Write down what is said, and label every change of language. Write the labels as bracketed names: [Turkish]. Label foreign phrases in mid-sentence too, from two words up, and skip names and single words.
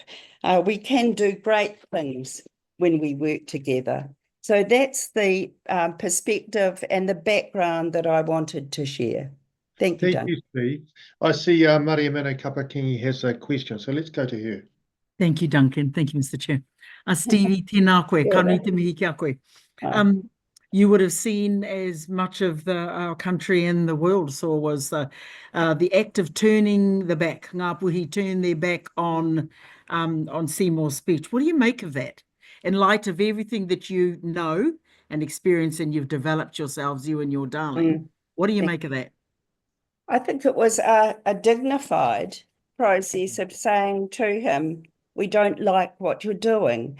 [English] We can do great things when we work together. So that's the perspective and the background that I wanted to share. Thank you, Duncan. Thank you, Steve. I see Maria Mano Kapakingi has a question, so let's go to her. Thank you, Duncan. Thank you, Mr. Chair. Stevie, [Māori] tēnā koe, kānui te mihi kia koe. [English] You would have seen, as much of our country and the world saw, was the act of turning the back. Ngā puhi turn their back on Seymour's speech. What do you make of that? In light of everything that you know and experience and you've developed yourselves, you and your darling, what do you make of that? I think it was a dignified process of saying to him, we don't like what you're doing.